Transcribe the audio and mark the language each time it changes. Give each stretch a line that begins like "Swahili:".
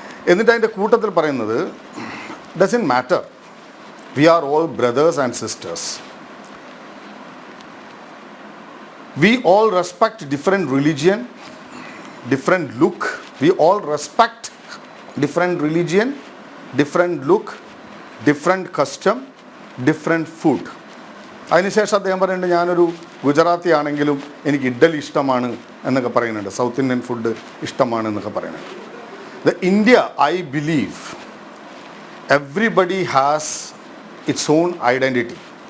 Malayalam: എന്നിട്ട് അതിൻ്റെ കൂട്ടത്തിൽ പറയുന്നത്
English: Doesn't matter, we are all brothers and sisters. We all respect different religion, different look. We all respect different religion, different look, different custom, different food.
Malayalam: അതിനുശേഷം അദ്ദേഹം പറയുന്നുണ്ട്, ഞാനൊരു ഗുജറാത്തി ആണെങ്കിലും എനിക്ക് ഇഡ്ഡലി ഇഷ്ടമാണ് എന്നൊക്കെ പറയുന്നുണ്ട്,
English: south Indian food
Malayalam: ഇഷ്ടമാണ് എന്നൊക്കെ പറയുന്നുണ്ട്.
English: The India, I believe, everybody has its own identity.